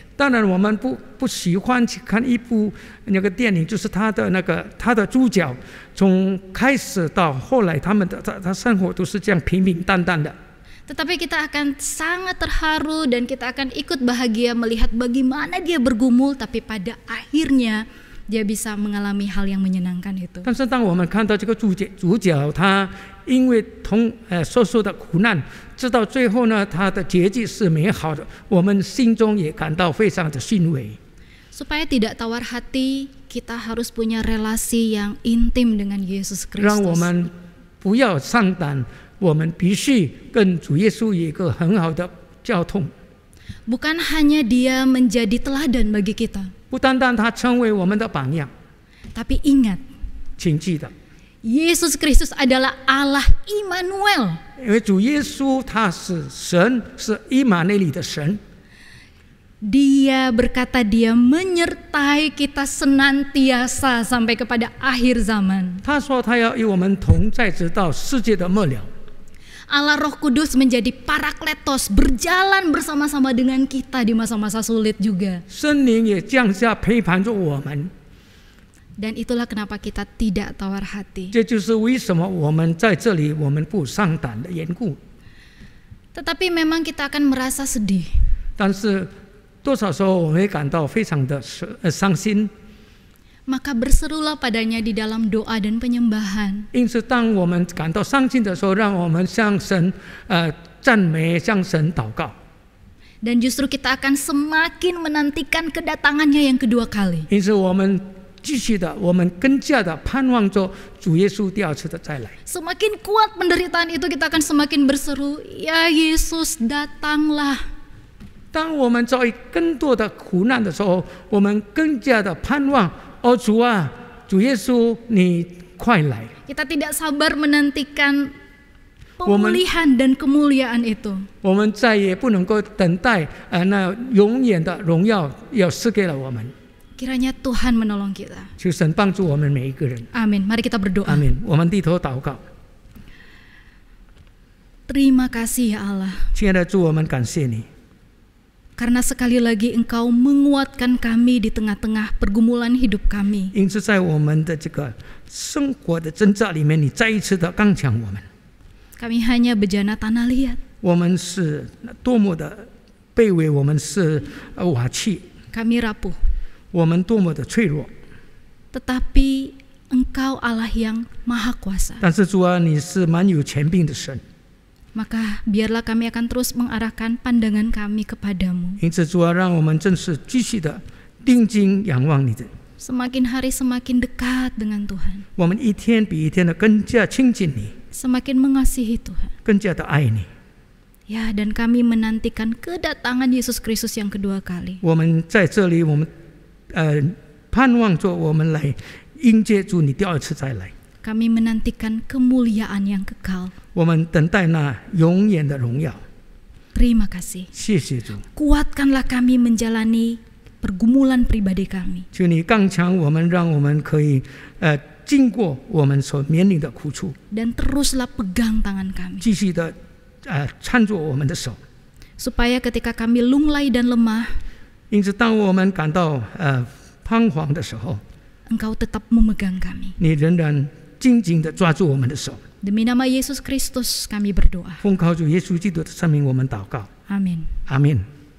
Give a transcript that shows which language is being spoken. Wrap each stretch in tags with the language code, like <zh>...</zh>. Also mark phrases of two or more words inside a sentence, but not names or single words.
<zh>当然，我们不喜欢去看一部那个电影，就是他的主角从开始到后来，他生活都是这样平平淡淡的。</zh> <id>Tetapi kita akan sangat terharu dan kita akan ikut bahagia melihat bagaimana dia bergumul, tapi pada akhirnya dia bisa mengalami hal yang menyenangkan itu.</id> <zh>但是当我们看到这个主角他因为所受的苦难，直到最后呢，他的结局是美好的，我们心中也感到非常的欣慰。</zh> <id>Supaya tidak tawar hati, kita harus punya relasi yang intim dengan Yesus</id> <zh>让我</zh> <id>Kristus.</id> <zh>们不要上胆，我们必须跟主耶稣有一个很好的交通。</zh> <id>Bukan hanya dia menjadi teladan bagi kita,</id> <zh>不单单他成为我们的榜样，</zh> <id>tapi ingat,</id> <zh>请记得，</zh> <id>Yesus Kristus adalah Allah Immanuel.</id> <zh>因为主耶稣他是神，是以马内利的神。</zh> <id>Dia berkata dia menyertai kita senantiasa sampai kepada akhir zaman.</id> <zh>他说他要与我们同在，直到世界的末了。</zh> <id>Allah Roh Kudus menjadi parakletos, berjalan bersama-sama dengan kita di masa-masa sulit juga.</id> <zh>圣灵也降下陪伴着我们，</zh> <id>Dan itulah kenapa kita tidak tawar hati.</id> <zh>这就是为什么我们在这里我们不上胆的缘故。</zh> <id>Tetapi memang kita akan merasa sedih.</id> <zh>但是多少时候我们会感到非常的伤心。</zh> <id>Maka berserulah padanya di dalam doa dan penyembahan.</id> <zh>因此，当我们感到伤心的时候，让我们向神赞美，向神祷告。</zh> <id>Dan justru kita akan semakin menantikan kedatangannya yang kedua kali.</id> <zh>因此，我们继续的，我们更加的盼望着主耶稣第二次的再来。</zh> <id>Semakin kuat penderitaan itu, kita akan semakin berseru, ya Yesus datanglah.</id> <zh>当我们遭遇更多的苦难的时候，我们更加的盼望，哦主啊，主耶稣，你快来！</zh> <id>Kita tidak sabar menantikan pemulihan dan kemuliaan itu.</id> <zh>我们再也不能够等待那永远的荣耀要赐给了我们。</zh> <id>Kiranya Tuhan menolong kita.</id> <zh>求神帮助我们每一个人。</zh> <id>Amin. Mari kita berdoa.</id> <zh>阿门。我们低头祷告。</zh> <id>Terima kasih ya Allah.</id> <zh>亲爱的主，我们感谢你，</zh> <id>Karena sekali lagi Engkau menguatkan kami di tengah-tengah pergumulan hidup kami.</id> <zh>因此在我们的这个生活的挣扎里面，你再一次的刚强我们。</zh> <id>Kami hanya bejana tanah liat.</id> <zh>我们是多么的卑微，我们是瓦器，</zh> <id>Kami rapuh.</id> <zh>我们多么的脆弱。</zh> <id>Tetapi Engkau Allah yang maha kuasa.</id> <zh>但是主啊，你是蛮有权柄的神，</zh> <id>Maka biarlah kami akan terus mengarahkan pandangan kami kepadamu.</id> <zh>因此主啊，让我们真是继续的定睛仰望你的。</zh> <id>Semakin hari semakin dekat dengan Tuhan.</id> <zh>我们一天比一天的更加亲近你，</zh> <id>Semakin mengasihi Tuhan.</id> <zh>更加的爱你。</zh> <id>Ya, dan kami menantikan kedatangan Yesus Kristus yang kedua kali.</id> <zh>我们在这里，我们盼望着我们来迎接主你第二次再来。</zh> <id>Kami menantikan kemuliaan yang kekal.</id> <zh>我们等待那永远的荣耀。</zh> <id>Terima kasih.</id> <zh>谢谢主，</zh> <id>Kuatkanlah kami menjalani pergumulan pribadi kami.</id> <zh>求你刚强我们，让我们可以经过我们所面临的苦处，</zh> <id>Dan teruslah pegang tangan kami.</id> <zh>继续的搀住我们的手。</zh> <id>Supaya ketika kami lunglai dan lemah,</id> <zh>因此，当我们感到彷徨的时候，</zh> <id>Engkau tetap memegang kami.</id> <zh>你仍然紧紧地抓住我们的手。</zh> <id>Demi nama Yesus Kristus kami berdoa.</id> <zh>奉靠主耶稣基督的圣名，我们祷告，</zh> <id>Amin.</id> <zh>阿们。</zh>